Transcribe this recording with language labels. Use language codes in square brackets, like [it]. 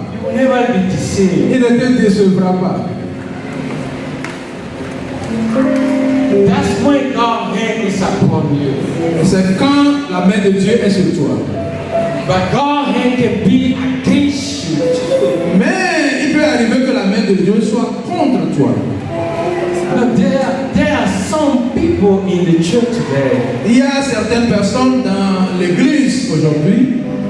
[en] You will never be deceived. [fr] Il ne te décevra pas. [en] That's when God's hand is upon you. [fr] C'est quand la main de Dieu est sur toi. [en] But God's hand can be against you. [fr] Mais il peut arriver que la main de Dieu soit contre toi. [en] But there are some people in the church today. [fr] Il y a certaines personnes dans l'église aujourd'hui.